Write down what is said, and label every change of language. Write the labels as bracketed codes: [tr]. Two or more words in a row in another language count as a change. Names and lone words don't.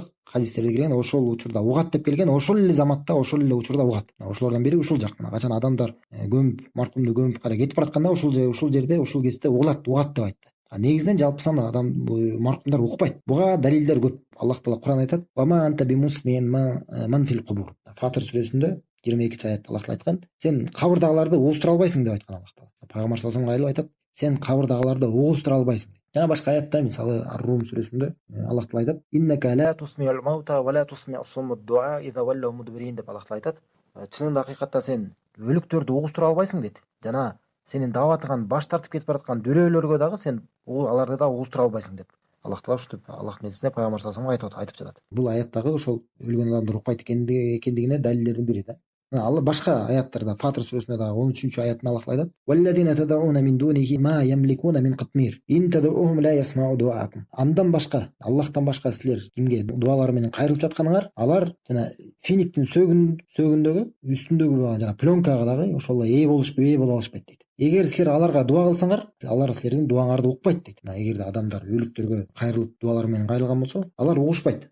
[ky] Хадистерде келген, ошол учурда угат деп келген, ошол эле заматта, ошол эле учурда угат. Ошолордон бири ушул жак. Качан адамдар маркумду көмүп кайра кетип баратканда, ушул жерде, ушул кезде угат деп айтты. Негизинен жалпысынан адам маркумдар укпайт. Буга далилдер көп. Аллах Таала Куран айтат: [ar] "وما أنت بمسمع من في القبور". [ky] Фатир сүрөсүндө 22 аятта Аллах Таала айткан: "Сен кабырдагыларды угуштура албайсың" деп айткан Аллах Таала. Пайгамбар [ar] صلى الله عليه وسلم [ky] айтат: "Сен кабырдагыларды угуштура албайсың". Жана башка аятта, мисалы Ар-Рум сүрөсүндө Аллах Таала айтат: [ar] "إنك لا تسمع الموتى ولا تسمع الصم الدعاء إذا ولوا مدبرين" [ky] деп Аллах Таала айтат. Чынында акыйкатта сен өлүктөрдү угуштура албайсың дейт. Жана сенин дааватыңан баш тартып кетип бараткан дүрөөлөргө дагы сен аларды да угуштура албайсың деп Аллах Таала ушинтип Аллахтын элчисине пайгамбар [ar] صلى الله عليه وسلم [ky] айтып жатат. Бул аяттагы ошол өлгөн адамдыр укпайт экендигине далилдердин бири да. Алла башка аяттарда, Фатыр сүрөсүндө дагы 13 аятында Аллах Таала айтат: [ar] "والذين تدعون من دونه ما يملكون من قطمير. إن تدعوهم لا يسمعوا دعاءكم." [ky] Андан башка, Аллахтан башка силер кимге дуалары менен кайрылып жатканыңар, алар жана финиктин сөөгүндөгү үстүндөгү жана пленкага дагы ошол ээ боло алышпайт дейт. Эгер силер аларга дуа кылсаңар, алар силердин дуаңарды укпайт дейт. Эгерде адамдар өлүктөргө кайрылып дуалары менен кайрылган болсо, алар угушпайт.